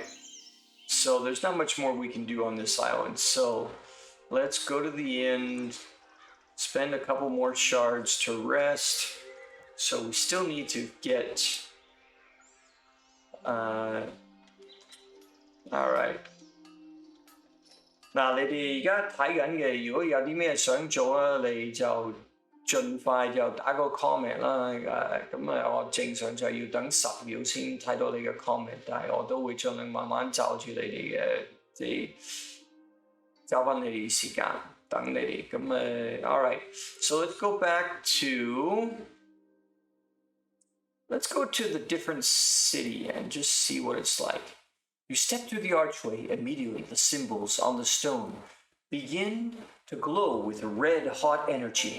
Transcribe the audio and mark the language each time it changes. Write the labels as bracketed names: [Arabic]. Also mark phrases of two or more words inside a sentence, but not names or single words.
[English] So there's not much more we can do on this island. So let's go to the inn, spend a couple more shards to rest. So we still need to get... Alright. [Cantonese] 嗱，你哋而家睇緊嘅，如果有啲咩想做啊，你就盡快就打個 comment 啦。咁我正常就要等10秒先睇到你嘅 comment， 但係我都會盡量慢慢就住你哋嘅，即係找翻你哋時間等你哋。 [English] 咁 alright. So let's go back to... Let's go to the different city and just see what it's like. You step through the archway. Immediately, the symbols on the stone begin to glow with red-hot energy.